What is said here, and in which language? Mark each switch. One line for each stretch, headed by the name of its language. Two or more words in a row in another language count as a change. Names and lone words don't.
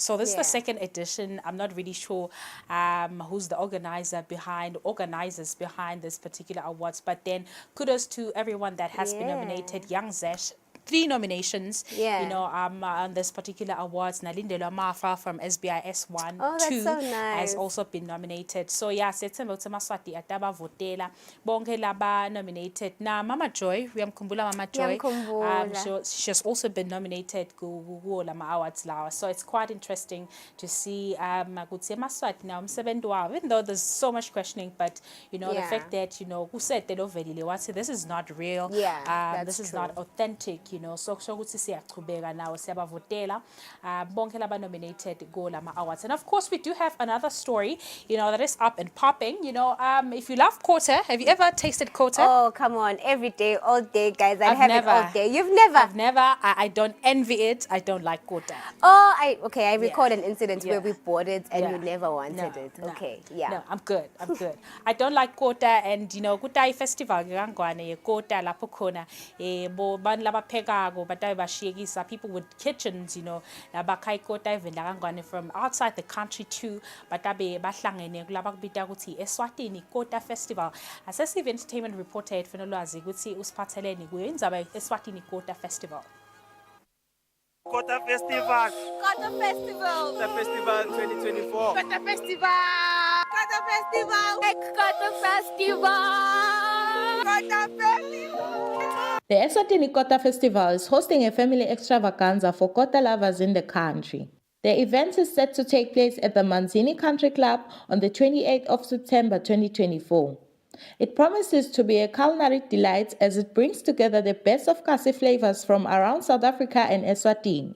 English: So this is the second edition. I'm not really sure who's the organizers behind this particular awards, but then kudos to everyone that has been nominated. Young Zesh, 3 nominations, you know, on this particular awards. Nalindelo Mafa from SBIS 1, 2 has also been nominated. So yeah,
Swati: September Maswati ataba votela bonke laba nominated. Na Mama Joy, uyamkhumbula Mama Joy.
English: She's also been nominated
Swati: ku lama
English: awards lawa. So it's quite interesting to see ukuthi Maswati now
Swati: umsebenzi wabo,
English: even though there's so much questioning, but you know the fact that, you know, who said that overly wathi this is not real, this is not authentic, you know.
Swati: So ukuthi siyachubeka nawo siyabavotela bonke laba nominated go lama awards.
English: And of course we do have another story, you know, that is up and popping. You know, if you love kota, have you ever tasted kota? Oh, come on, every day, all day, guys. I have it all day. You've never? I've never. I don't envy it. I don't like kota. Oh, I recall an incident where we bought it and you never wanted it. Okay, No, I'm good. I don't like kota, and you know,
Swati: kuta festival kangwane ye kota lapho khona bo ban laba phekako batayi bashiyekisa
English: people with kitchens, you know,
Swati: labakha ikota even kangwane
English: from outside the country too,
Swati: batabe bahlangene kulaba kubita ukuthi Eswatini Kota Festival. Asesive Entertainment reported fenolwazi ukuthi usiphatheleni kuyo indzaba Eswatini Kota Festival.
English: Kota Festival. Kota Festival. Kota Festival 2024. Kota Festival. Kota Festival. Kota Festival. Kota Festival. The Eswatini Kota Festival is hosting a family extravaganza for kota lovers in the country. The event is set to take place at the Manzini Country Club on the 28th of September 2024. It promises to be a culinary delight as it brings together the best of Kasi flavors from around South Africa and Eswatini.